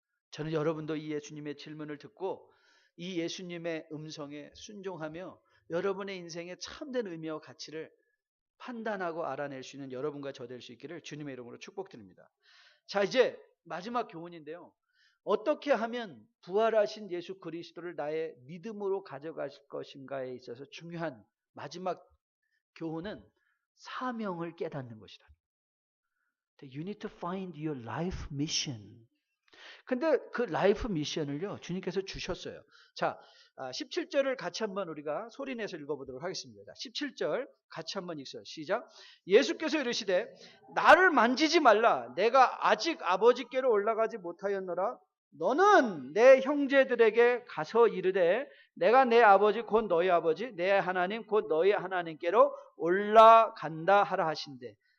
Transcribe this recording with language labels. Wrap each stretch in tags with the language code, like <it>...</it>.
<ko>저는 여러분도 이 예수님의 질문을 듣고 이 예수님의 음성에 순종하며 여러분의 인생의 참된 의미와 가치를 판단하고 알아낼 수 있는 여러분과 저 될 수 있기를 주님의 이름으로 축복드립니다. 자, 이제 마지막 교훈인데요. 어떻게 하면 부활하신 예수 그리스도를 나의 믿음으로 가져가실 것인가에 있어서 중요한 마지막 교훈은 사명을 깨닫는 것이다.</ko> <en>You need to find your life mission.</en> <ko>근데 그 라이프 미션을요, 주님께서 주셨어요. 자, 17절을 같이 한번 우리가 소리내서 읽어보도록 하겠습니다. 17절 같이 한번 읽어요. 시작. 예수께서 이르시되 나를 만지지 말라. 내가 아직 아버지께로 올라가지 못하였노라. 너는 내 형제들에게 가서 이르되 내가 내 아버지 곧 너희 아버지, 내 하나님 곧 너희 하나님께로 올라간다 하라 하신대.</ko>